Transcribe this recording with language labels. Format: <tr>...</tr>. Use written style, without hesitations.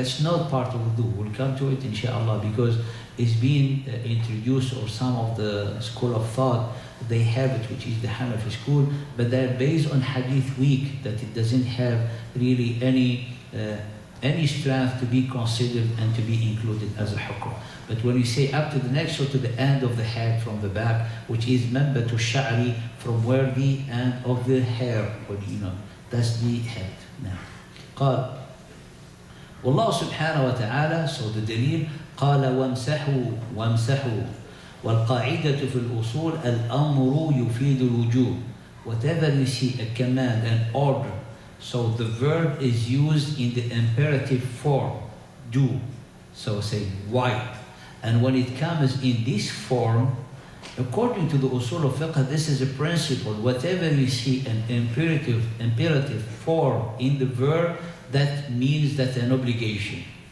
<en>That's not part of wudu. We'll come to it inshallah, because it's being introduced, or some of the school of thought, they have it, which is the Hanafi school, but they're based on hadith weak, that it doesn't have really any strength to be considered and to be included as a hukm. But when you say up to the neck, so to the end of the head from the back, which is manbatu sha'ri, from where the end of the hair, that's the head.</en> <ar>Now, قال والله سبحانه وتعالى,</ar> <en>so the dalil,</en> <ar>قال وامسحوا والقاعدة في الأصول الأمر يفيد الوجوب.</ar> <en>Whatever you see a command, an order, so the verb is used in the imperative form, do. So say wipe. And when it comes in this form, according to the usul of fiqh, this is a principle. Whatever you see an imperative form in the verb, that means that's an obligation.</en>